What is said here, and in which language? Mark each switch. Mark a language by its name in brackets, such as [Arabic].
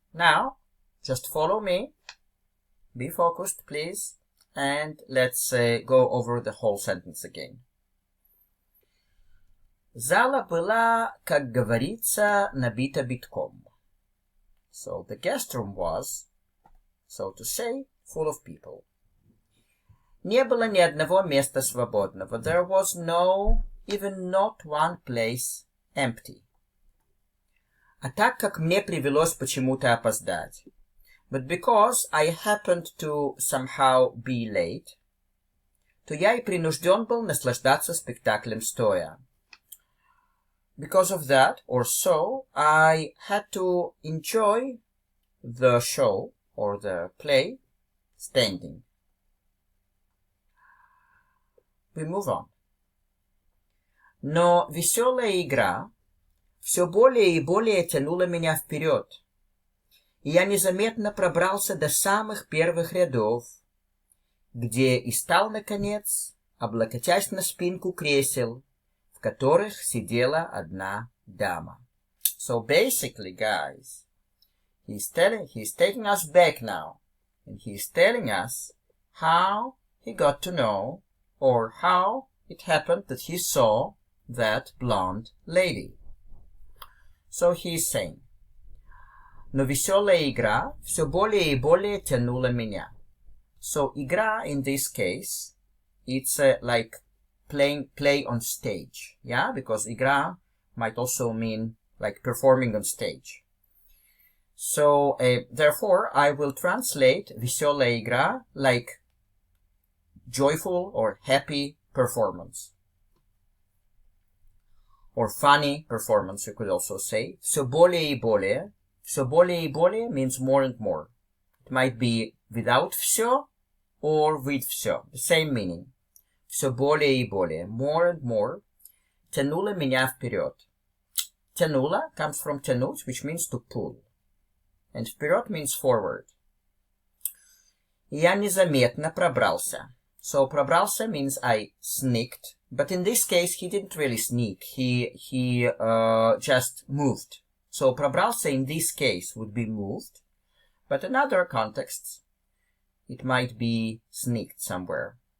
[English] Now, just follow me. Be focused, please. And let's go over the whole sentence again. [Russian] Зала была, как говорится, набита битком. [English] So the guest room was, so to say, full of people. [Russian] Не было ни одного места свободного. [English] There was no, even not one place empty. [Russian] А так как мне привелось почему-то опоздать, [English] but because I happened to somehow be late, [Russian] то я и принужден был наслаждаться спектаклем стоя. [English] Because of that, or so, I had to enjoy the show, or the play, standing. We move on. [Russian] Но веселая игра все более и более тянула меня вперед, и я незаметно пробрался до самых первых рядов, где и стал, наконец, облокотясь на спинку кресел, в которых сидела одна дама. [English] So basically, guys, he's taking us back now, and he's telling us how he got to know, or how it happened that he saw that blonde lady. So he's saying, [Russian] но веселая игра все более и более тянула меня. [English] So игра in this case, it's like play on stage, yeah, because игра might also mean like performing on stage. So therefore I will translate [Russian] веселая игра [English] like joyful or happy performance, or funny performance, you could also say. [Russian] Все более и более. Все более и более [English] means more and more. It might be without все or with все, the same meaning. [Russian] Все более и более, [English] more and more, [Russian] тянуло меня вперед. [English] Тянуло comes from тянуть, which means to pull. And вперед means forward. [Russian] Я незаметно пробрался. [English] So пробрался means I sneaked, but in this case he didn't really sneak. He just moved. So пробрался in this case would be moved, but in other contexts it might be sneaked somewhere.